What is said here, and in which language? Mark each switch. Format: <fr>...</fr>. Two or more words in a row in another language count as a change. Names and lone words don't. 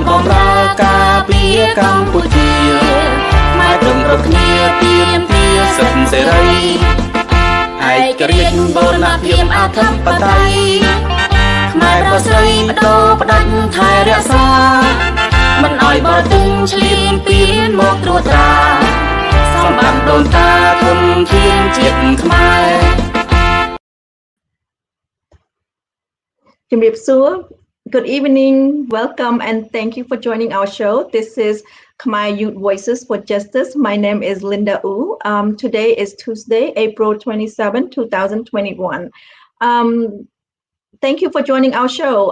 <km>បម្រើការពារកម្ពុជាខ្មែរព្រមគ្រប់គ្នាទាមទារសិទ្ធិសេរីឯករាជ្យបូរណភាពអធិបតេយ្យខ្មែរប្រុសស្រីបដូរផ្ដាច់ថែរក្សាមិនឲ្យបរទេសឈ្លានពានមកត្រួតត្រាសម្បត្តិដូនតាធនធានជាតិខ្មែរ</km> <en>ជំរាបសួរ Good evening, welcome and thank you for joining our show. This is Khmer Youth Voices for Justice. My name is Linda Wu. Today is Tuesday, April 27, 2021. Thank you for joining our show.</en>